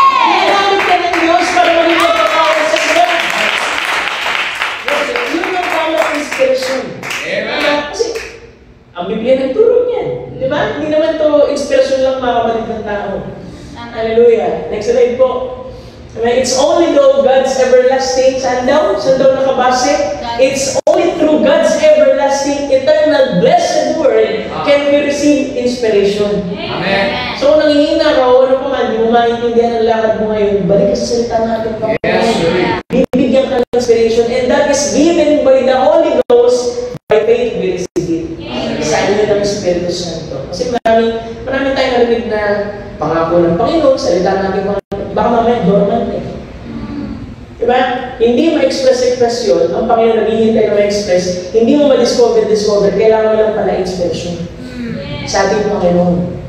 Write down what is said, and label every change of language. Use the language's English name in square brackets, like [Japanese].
[Filipino] Ginamit ka ng Diyos para maging magpapawal sa Diyos. Yun ang tamang inspiration. Kasi, ang Biblia nagturo niyan. Di ba? Hindi naman to inspiration lang mga kapatid ng tao. [English] Hallelujah. Next slide po. It's only though God's everlasting, [Filipino] saan daw nakabase? [English] It's only through God's everlasting, eternal, blessed word can we receive inspiration. Amen. [Filipino] So, kung nangihina ka o ano pa man, di mo maintindihan ang lakad mo ngayon, balik ka sa salita natin. Bibigyan ka ng [English] inspiration, and that is given by the Holy Ghost. By faith, we receive it. [Filipino] Sa inyo ng Espiritu Santo. Kasi marami tayong narinig na pangako ng Panginoon, salita natin mga baka mamaya dormant eh. Diba? Hindi ma-express yun. Ang Panginoon naghihintay na ma-express. Hindi mo ma-discover, kailangan mo lang pala expression. Sa ating Panginoon.